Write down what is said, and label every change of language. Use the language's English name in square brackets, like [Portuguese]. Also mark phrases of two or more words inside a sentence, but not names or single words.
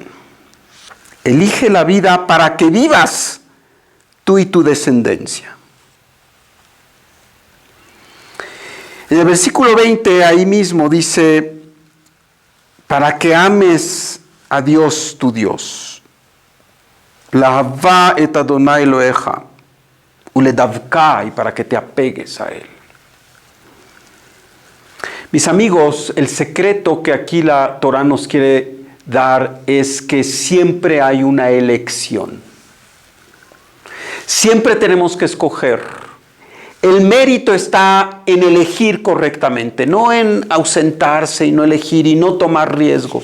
[Spanish] Elige la vida para que vivas tú y tu descendencia. En el versículo 20, ahí mismo dice: para que ames a Dios tu Dios. [Hebrew] לאהבה את אדני אלהיך ולדבקה, [Spanish] y para que te apegues a Él. Mis amigos, el secreto que aquí la Torá nos quiere dar es que siempre hay una elección. Siempre tenemos que escoger. El mérito está en elegir correctamente, no en ausentarse y no elegir y no tomar riesgos.